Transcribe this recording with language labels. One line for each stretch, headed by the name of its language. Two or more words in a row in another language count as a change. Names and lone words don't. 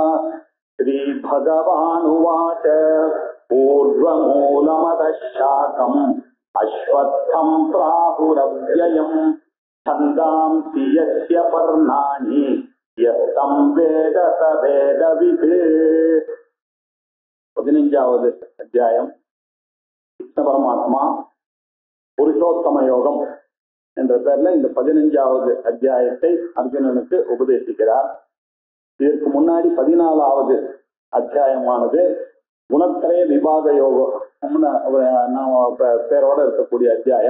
Sanskrit: श्रीभगवानुवाच ऊर्ध्वमूलमदः शाकम् अश्वत्थं प्राहुरव्ययम् छन्दांसि यस्य पर्णानि यस्तं वेद स वेदवित्।
Tamil: 15வது அத்தியாயம். கிருஷ்ண பரமாத்மா புருஷோத்தம யோகம் என்ற பெயர்ல இந்த 15வது அத்தியாயத்தை அர்ஜுனனுக்கு உபதேசிக்கிறார். இதற்கு முன்னாடி 14வது அத்தியாயமானது குணத்திரய விபாக யோகம் பேரோட இருக்கக்கூடிய அத்தியாயம்.